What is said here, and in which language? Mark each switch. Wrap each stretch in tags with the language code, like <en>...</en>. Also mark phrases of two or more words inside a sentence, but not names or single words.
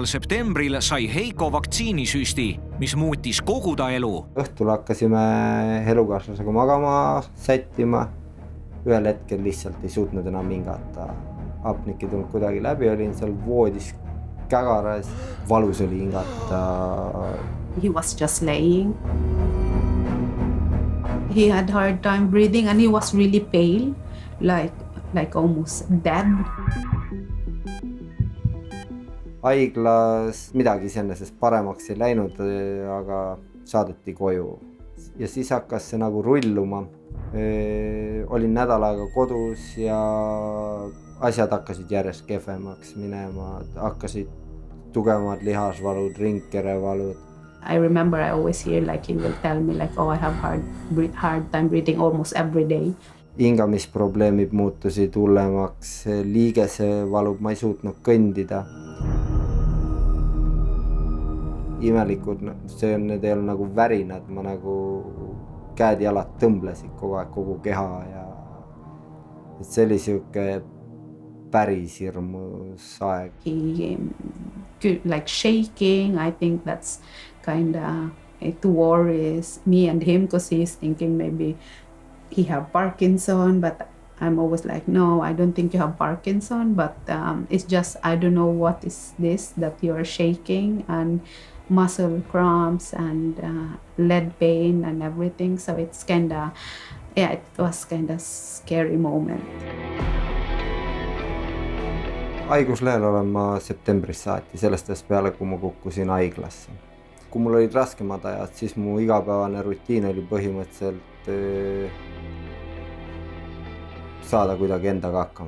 <et>septembril sai Heiko vaktsiinisüsti, mis muutis kogu ta elu. Õhtul hakkasime elukaaslasega magama, sättima. Ühel hetkel lihtsalt ei suutnud enam hingata. Apnik ei tulnud kuidagi läbi, olin seal voodis kägaras. Valus oli hingata.</et> <en>He was just laying. He had hard time breathing and he was really pale, like almost dead.</en> <et>Haiglas midagi iseenesest paremaks ei läinud, aga saadeti koju. Ja siis hakkas see nagu rulluma. Olin nädal aega kodus ja asjad hakkasid järjest kehvemaks minema, hakkasid tugevamad lihasvalud, ringkerevalud.</et> <en>I remember I always hear like he will tell me like, oh, I have hard time breathing almost every day.</en> <et>Hingamisprobleemid muutusid hullemaks, liigese valub, ma ei suutnud kõndida. Imelikud, need ei ole nagu värinad, ma nagu käed-jalad tõmblesid kogu aeg, kogu keha ja see oli siuke päris hirmus aeg.</et> <en>He like shaking, I think that's kinda it worries me and him because he's thinking maybe he have Parkinson, but I'm always like, no, I don't think you have Parkinson, but it's just, I don't know what is this that you're shaking and muscle cramps and leg pain and everything. So it's kinda, yeah, it was kinda scary moment.</en> <et>Haiguslehel olen ma septembris saati, sellest ajast peale, kui ma kukkusin haiglasse. Kui mul olid raskemad ajad, siis mu igapäevane rutiin oli põhimõtteliselt saada kuidagi endaga hakkama.</et>